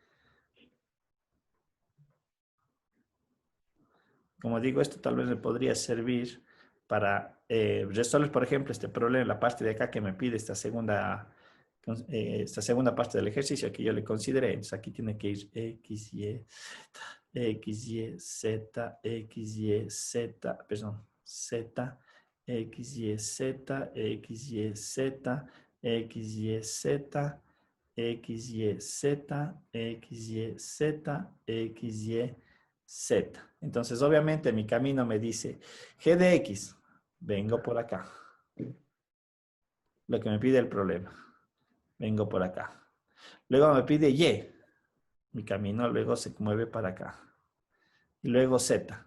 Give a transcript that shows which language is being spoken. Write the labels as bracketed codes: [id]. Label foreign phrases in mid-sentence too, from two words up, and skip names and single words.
[es] Como digo, esto tal vez me podría servir para resolver, por ejemplo, este problema en la parte de acá que me pide esta segunda parte del ejercicio que yo le consideré. Entonces aquí tiene que ir X, Y, X, Y, Z, X, Y, Z, perdón, Z, X, Y, Z, X, Y, Z, X, Y, Z, X, Y, Z, X, Y, Z, X, Y, Z. Entonces, obviamente, mi camino me dice G de X, vengo por acá. Lo que me pide el problema, vengo por acá. Luego me pide Y, mi camino luego se mueve para acá. Y luego Z.